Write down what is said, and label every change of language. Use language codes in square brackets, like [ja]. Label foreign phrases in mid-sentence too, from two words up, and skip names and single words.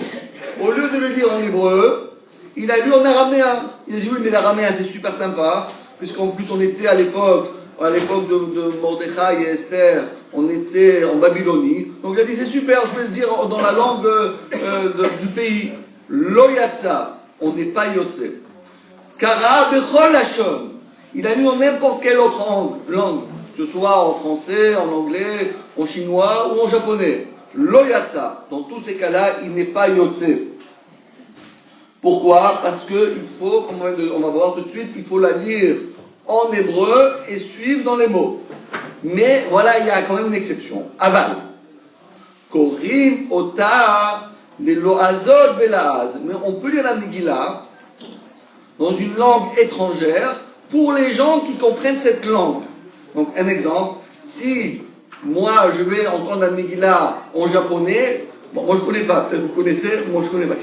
[fr] Au lieu de le lire en hébreu, il a lu en araméen. Il a dit oui, mais l'araméen, c'est super sympa, puisqu'en plus, on était à l'époque de Mordechai et Esther, on était en Babylonie. Donc il a dit c'est super, je vais le dire dans la langue du pays. Loyatsa, on n'est pas Yotse. [he] קרא בכל לשון, [fr] il a lu en n'importe quelle autre langue, que ce soit en français, en anglais, en chinois ou en japonais. [he] לא יצא, [fr] dans tous ces cas-là, il n'est pas yotse. Pourquoi? Parce que il faut, comme on va voir tout de suite, il faut la lire en hébreu et suivre dans les mots. Mais voilà, il y a quand même une exception. [he] אבל. קורים אותה ללועזות בלעז. [fr] Mais on peut lire la Megillah dans une langue étrangère pour les gens qui comprennent cette langue. Donc, un exemple, si moi je vais entendre la Megillah en japonais, bon, moi je connais pas, peut-être vous connaissez, moi je connais pas.